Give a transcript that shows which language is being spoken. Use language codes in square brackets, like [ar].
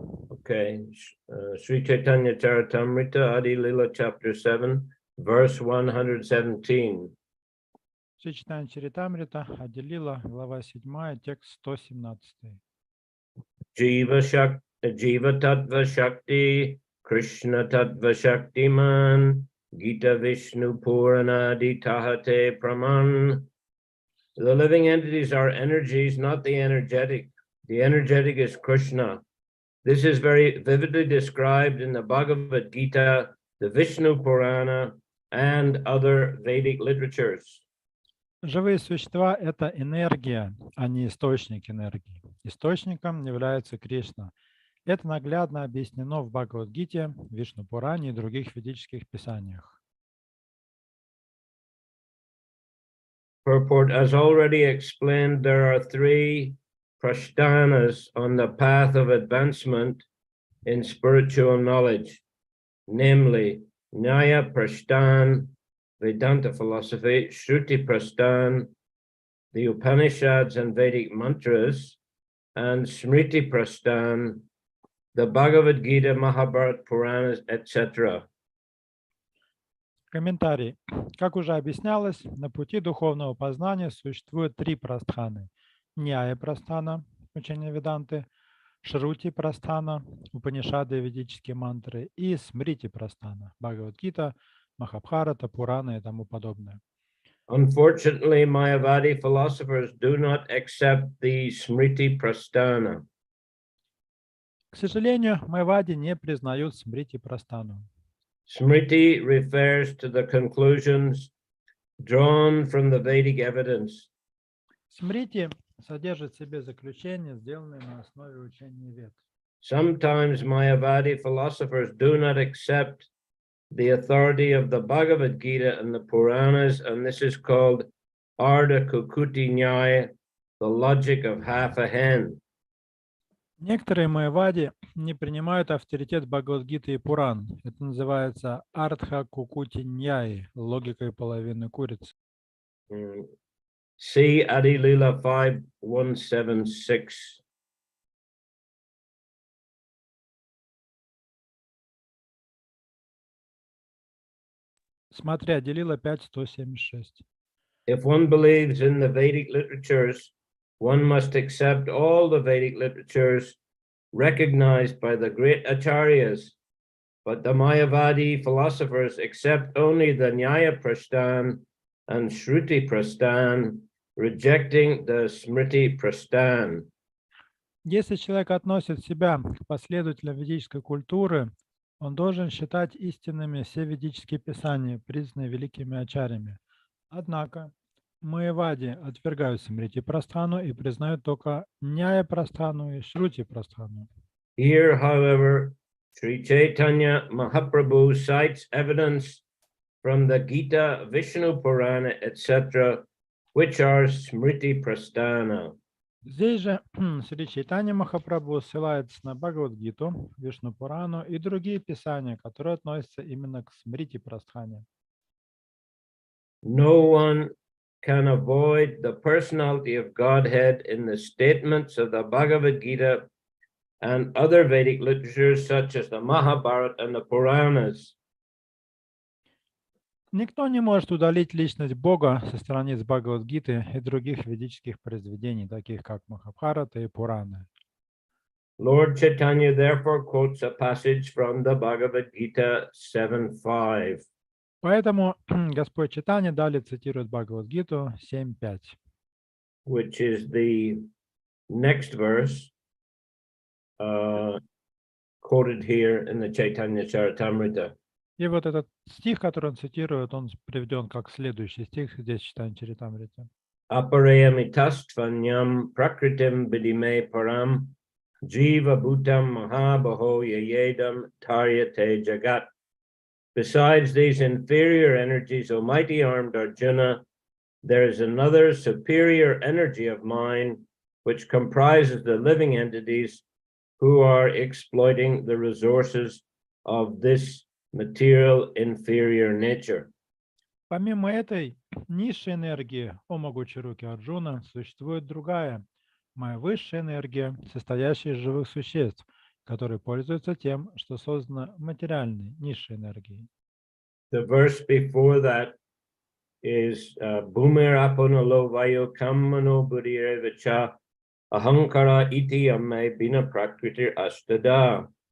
[en] Okay, Shri Chайтанья Чаритамрита, Adi Lila, Chapter 7, verse 117. [ru] Шри Чайтанья Чаритамрита, Адилила, глава 7, текст 117. [sa] Jiva Tattva Shakti, Krishna Tattva Shakti Man, Gita Vishnu Puranadi Tahate Praman. [en] The living entities are energies, not the energetic. The energetic is Krishna. This is very vividly described in the Bhagavad Gita, the Vishnu Purana, and other Vedic literatures. [ru] Живые существа – это энергия, а не источник энергии. Источником является Кришна. Это наглядно объяснено в Бхагавад-гите, Вишну-пуране и других ведических писаниях. [en] Purport, as already explained, there are three prashthanas on the path of advancement in spiritual knowledge, namely Nyaya Prashthan, Vedanta philosophy, Shruti Prashthan, the Upanishads and Vedic mantras, and Smriti Prashthan, the Bhagavad Gita, Mahabharata, Puranas, etc. [ru] Комментарий. Как уже объяснялось, на пути духовного познания существует три прастханы. Ньяя прастхана, учение Веданты, Шрути прастхана, Упанишады и ведические мантры, и Смрити прастхана, Бхагавад-гита, Махабхарата, Пурана и тому подобное. [en] Unfortunately, Mayavadi philosophers do not accept the Smriti Prasthana. [ru] К сожалению, майвади не признают Смрити прастхану. [en] Smriti refers to the conclusions drawn from the Vedic evidence. [ru] Смрити содержит в себе заключения, сделанные на основе учения Вед. [en] Sometimes Mayavadi philosophers do not accept the authority of the Bhagavad Gita and the Puranas, and this is called Ardha Kukuti Nyaya, the logic of half a hen. [ru] Некоторые майвади не принимают авторитет Бхагавад-гиты и Пуран. Это называется артха кукути ньяи, логикой половины курицы. [en] See Adi Lila 5176. [ru] Смотри, Адилила 5.176. [en] If one believes in the Vedic literatures, one must accept all the Vedic literatures recognized by the great acharyas, but the Mayavadi philosophers accept only the Nyaya Prashthan and Shruti Prashthan, rejecting the Smriti Prashthan. [ru] Если человек относит себя к последователям ведической культуры, он должен считать истинными все ведические писания, признанные великими ачарьями. Однако майавади отвергают Смрити прастхану и признают только Няя прастхану и Шрути прастхану. [en] Here, however, Shri Chaitanya Mahaprabhu cites evidence from the Gita, Vishnu Purana, etc., which are Smriti Prasthana. [ru] Здесь же Шри Чайтанья Махапрабху ссылается на Бхагавад-гиту, Вишну Пурану и другие писания, которые относятся именно к Смрити прастхане. [en] No one can avoid the personality of Godhead in the statements of the Bhagavad Gita and other Vedic literatures such as the Mahabharata and the Puranas. [ru] Никто не может удалить личность Бога со страниц Бхагавад-гиты и других ведических произведений, таких как Махабхарата и Пураны. [en] Lord Chaitanya therefore quotes a passage from the Bhagavad Gita 7.5. [ru] Поэтому Господь Чайтанья далее цитирует Бхагавад-гиту 7.5. [en] Which is the next verse, quoted here in the Chaitanya Charitamrita. [ru] И вот этот стих, который он цитирует, он приведен как следующий стих здесь в Чайтанья Чаритамрите. [sa] Aparayamitastvanyam prakritim vidime param jiva bhutam mahabaho yayedam taryate jagat. [en] Besides these inferior energies, O mighty armed Arjuna, there is another superior energy of mind which comprises the living entities who are exploiting the resources of this material inferior nature. [ru] Помимо этой низшей энергии, о могучей руки Арджуна, существует другая, моя высшая энергия, состоящая из живых существ, которые пользуются тем, что создано материальной, низшей энергией. [en] The verse before that is [sa] Bhumir apunalo vayo kammano buddhirevacha ahankara iti amme bina prakritir astada.